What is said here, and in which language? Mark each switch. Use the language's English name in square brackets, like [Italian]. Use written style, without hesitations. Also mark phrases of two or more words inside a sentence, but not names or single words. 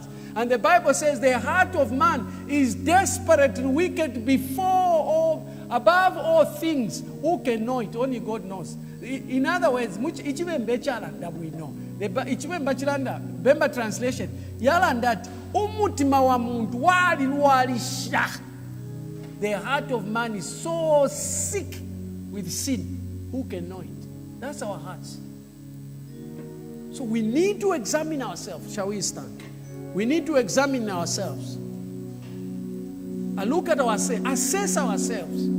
[English] And the Bible says the heart of man is desperate and wicked above all things. Who can know it? Only God knows. In other words, we know. Bemba translation. [Bemba] That umutima wa muntu wali walisha. [English] The heart of man is so sick with sin. Who can know it? That's our hearts. So we need to examine ourselves. Shall we stand? We need to examine ourselves. And look at ourselves. Assess ourselves.